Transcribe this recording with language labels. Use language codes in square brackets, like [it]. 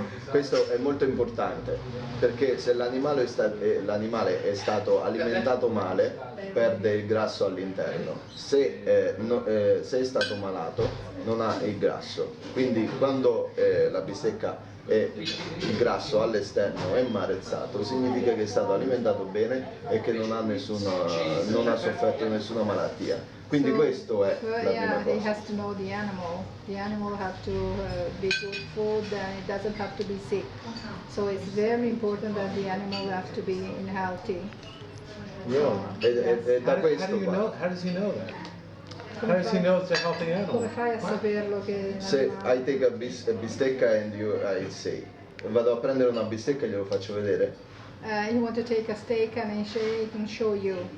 [it] Questo è molto importante, perché se l'animale è stato alimentato male, perde il grasso all'interno. Se è stato malato, non ha il grasso. Quindi quando la bistecca e il grasso all'esterno è marezzato, significa che è stato alimentato bene e che non ha sofferto nessuna malattia. Quindi questo è la prima [en] Yeah, he [it] cosa. [en] has to know the animal. The animal has to be good food, and it doesn't have to be sick. So it's very important that the animal has to be in healthy. [it] E da questo qua. [en] How does he know that? How does he know it's a healthy animal? [it] Come fai a saperlo che Se [en] I take a bistecca and I say, [it] vado a prendere una bistecca e glielo faccio vedere. [en] You want to take a steak and he can show you.